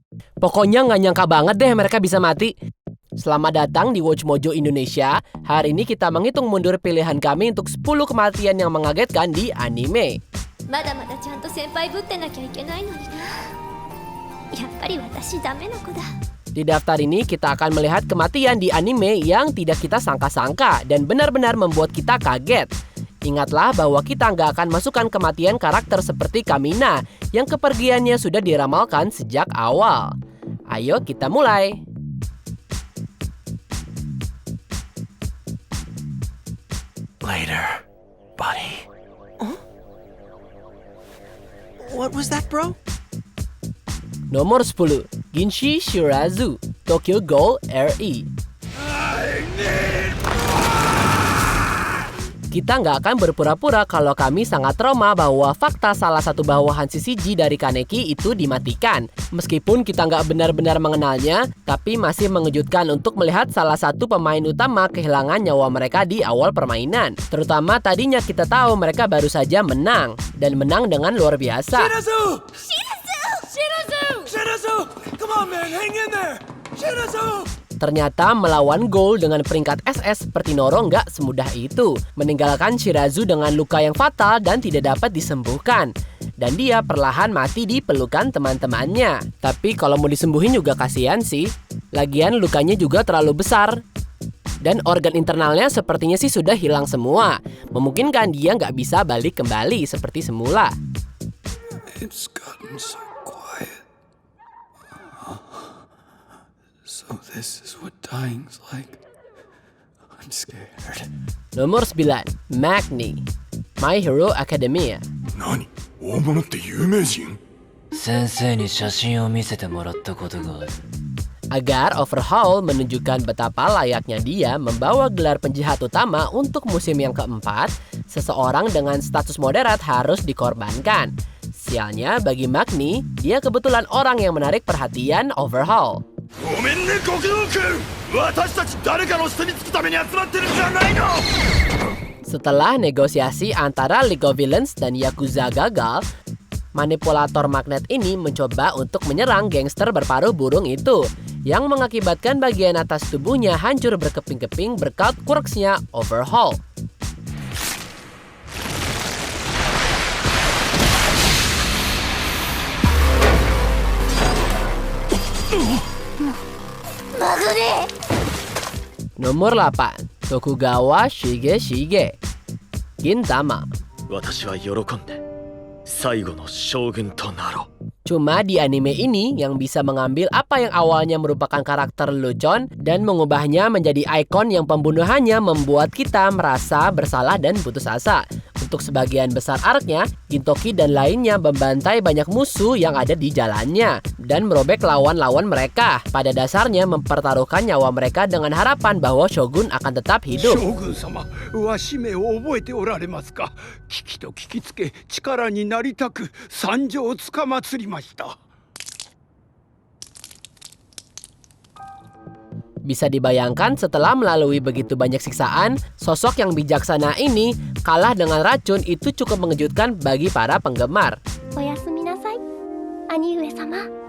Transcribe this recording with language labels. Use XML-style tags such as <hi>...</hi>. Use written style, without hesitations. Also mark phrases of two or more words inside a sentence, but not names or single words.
<id>Pokoknya nggak nyangka banget deh mereka bisa mati. Selamat datang di Watch Mojo Indonesia. Hari ini kita menghitung mundur pilihan kami untuk 10 kematian yang mengagetkan di anime.</id> <ja>まだまだちゃんと先輩ぶってなきゃいけないのにな。やっぱり私ダメな子だ。</ja> <id>Di daftar ini kita akan melihat kematian di anime yang tidak kita sangka-sangka dan benar-benar membuat kita kaget. Ingatlah bahwa kita nggak akan masukkan kematian karakter seperti Kamina yang kepergiannya sudah diramalkan sejak awal. Ayo kita mulai.</id> <en>Later, buddy. What was that, bro?</en> <id>Nomor 10, Ginshi Shirazu, Tokyo Ghoul RE. Kita nggak akan berpura-pura kalau kami sangat trauma bahwa fakta salah satu bawahan CCG dari Kaneki itu dimatikan. Meskipun kita nggak benar-benar mengenalnya, tapi masih mengejutkan untuk melihat salah satu pemain utama kehilangan nyawa mereka di awal permainan. Terutama tadinya kita tahu mereka baru saja menang, dan menang dengan luar biasa. Shirazu! Shirazu! Shirazu!</id> <en>Come on, man, hang in there!</en> <id>Shirazu! Ternyata melawan Ghoul dengan peringkat SS seperti Noro nggak semudah itu. Meninggalkan Shirazu dengan luka yang fatal dan tidak dapat disembuhkan. Dan dia perlahan mati di pelukan teman-temannya. Tapi kalau mau disembuhin juga kasihan sih. Lagian lukanya juga terlalu besar. Dan organ internalnya sepertinya sih sudah hilang semua. Memungkinkan dia nggak bisa balik kembali seperti semula.</id> <en>It's gotten so quiet. So this is what dying's like. I'm scared.</en> <id>Nomor 9, Magni, My Hero Academia.</id> <ja>何？大物って有名人？先生に写真を見せてもらったことがある。</ja> <id>Agar Overhaul menunjukkan betapa layaknya dia membawa gelar penjahat utama untuk musim yang keempat, seseorang dengan status moderat harus dikorbankan. Sialnya bagi Magni, dia kebetulan orang yang menarik perhatian Overhaul.</id> <ja>ごめんね、極道君。私たち誰かの下につくために集まってるんじゃないの。</ja> <id>Setelah negosiasi antara League of Villains dan Yakuza gagal, manipulator magnet ini mencoba untuk menyerang gangster berparuh burung itu, yang mengakibatkan bagian atas tubuhnya hancur berkeping-keping berkat quirks-nya Overhaul. Nomor 8, Tokugawa Shige Gintama.</id> <ja>私は喜んで最後の将軍となろう。</ja> <id>Cuma di anime ini yang bisa mengambil apa yang awalnya merupakan karakter lelucon dan mengubahnya menjadi ikon yang pembunuhannya membuat kita merasa bersalah dan putus asa. Untuk sebagian besar arc-nya, Gintoki dan lainnya membantai banyak musuh yang ada di jalannya dan merobek lawan-lawan mereka. Pada dasarnya mempertaruhkan nyawa mereka dengan harapan bahwa Shogun akan tetap hidup.</id> <ja>将軍様、わしめを覚えておられますか。危機と聞きつけ力になりたく参上つかまつりました。</ja> <id>Bisa dibayangkan setelah melalui begitu banyak siksaan, sosok yang bijaksana ini kalah dengan racun itu cukup mengejutkan bagi para penggemar.</id> <ja>おやすみなさい、兄上様。</ja>